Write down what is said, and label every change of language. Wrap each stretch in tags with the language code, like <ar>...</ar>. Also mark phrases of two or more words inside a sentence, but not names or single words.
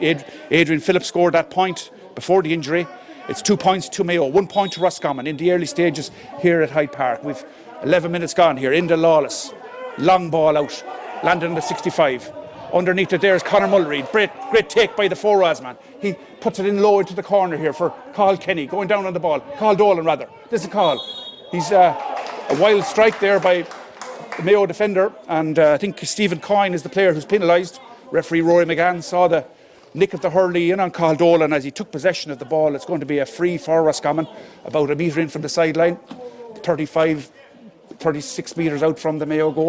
<en>Adrian Phillips scored that point before the injury. It's 2 points to Mayo, 1 point to Roscommon in the early stages here at Hyde Park. We've 11 minutes gone here. Enda Lawless, long ball out landed on the 65. Underneath it there is Conor Mullery. Great take by the forwards man. He puts it in low into the corner here for Cathal Kenny, going down on the ball. Cathal Dolan rather. This is Cathal. He's a wild strike there by the Mayo defender, and I think Stephen Coyne is the player who's penalised. Referee Rory McGann saw the nick of the hurley in on Cathal Dolan as he took possession of the ball. It's going to be a free for Roscommon, about a metre in from the sideline, 36 metres out from the Mayo goal.</en>